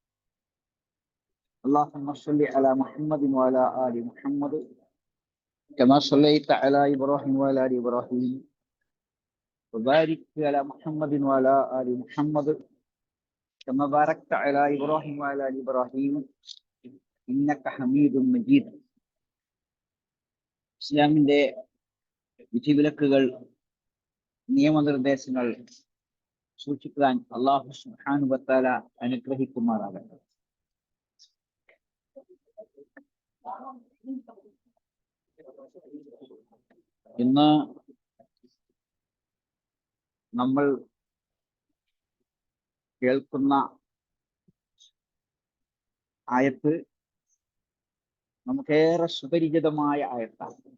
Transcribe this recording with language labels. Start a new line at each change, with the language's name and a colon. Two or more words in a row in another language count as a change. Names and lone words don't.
Arabic: اللهم صل على محمد وعلى آل محمد كما صليت على إبراهيم وعلى آل إبراهيم وبارك على محمد وعلى آل محمد كما باركت على إبراهيم وعلى آل إبراهيم إنك حميد مجيد.
Malayalam: ഇസ്ലാമിന്റെ വിധിവിലക്കുകൾ നിയമനിർദ്ദേശങ്ങൾ സൂക്ഷിക്കാൻ
Arabic: الله سبحانه وتعالى
Malayalam: അനുഗ്രഹിക്കുമാറാകട്ടെ. ഇന്ന് നമ്മൾ കേൾക്കുന്ന ആയത്ത് നമുക്കേറെ സുപരിചിതമായ ആയത്താണ്.